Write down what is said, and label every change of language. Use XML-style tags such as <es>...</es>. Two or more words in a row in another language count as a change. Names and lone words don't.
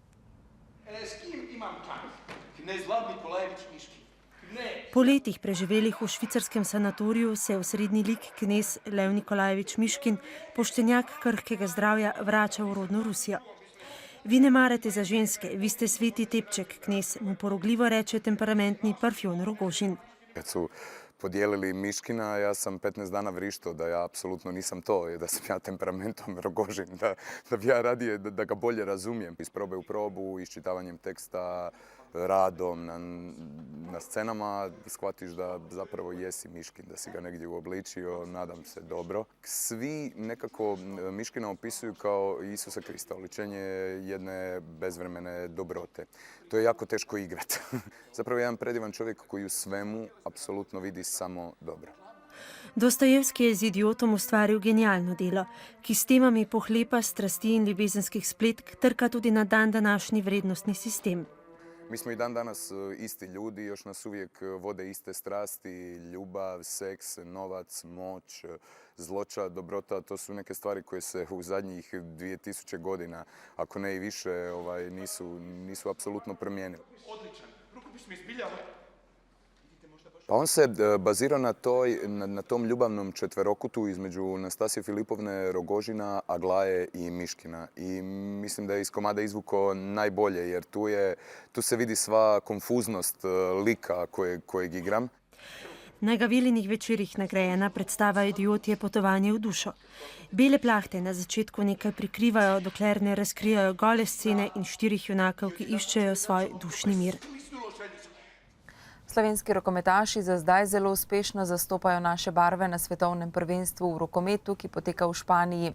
<sl>Po letih preživelih v švicarskem sanatoriju se je osrednji lik knez Lev Nikolajevič Miškin, poštenjak krhkega zdravja, vrača v rodno Rusijo. Vi ne marate za ženske, vi ste sveti tepček, knez, mu porogljivo reče temperamentni Parfjon Rogožin.</sl> <hr>Kad su podijelili Miškina, ja sam 15 dana vrištao da ja apsolutno nisam to, da sam ja temperamentom Rogožin, da bi ja radije da ga bolje razumijem. Iz probe u probu, iščitavanjem teksta, radom na scenama shvatiš da zapravo jesi Miškin, da si ga negdje uobličio, nadam se dobro. Svi nekako Miškina opisuju kao Isusa Krista, oličenje jedne bezvremene dobrote. To je jako teško igrati. Zapravo jedan predivan čovjek koji u svemu apsolutno vidi samo dobro.</hr> <sl>Dostojevski je z Idiotom ustvaril genialno delo, ki s temami pohlepa strasti in ljubezenskih spletk trka tudi na dan današnji vrednostni sistem.</sl> <hr>Mi smo i dan danas isti ljudi, još nas uvijek vode iste strasti, ljubav, seks, novac, moć, zloća, dobrota. To su neke stvari koje se u zadnjih 2000 godina, ako ne i više, nisu apsolutno promijenile. Odličan, rukopis mi izbilja. Pa on se bazira na tom ljubavnom četverokutu između Nastasije Filipovne, Rogožina, Aglaje i Miškina. I mislim da je iz komada izvuko najbolje, jer tu se vidi sva konfuznost lika kojeg igram.</hr> <sl>Na Gavilinih večerih nagrajena predstava Idiot je potovanje v dušo. Bele plahte na začetku nekaj prikrivajo, dokler ne razkrijajo gole scene in 4 junakov, ki iščejo svoj dušni mir. Slovenski rokometaši za zdaj zelo uspešno zastopajo naše barve na svetovnem prvenstvu v rokometu, ki poteka v Španiji.</sl>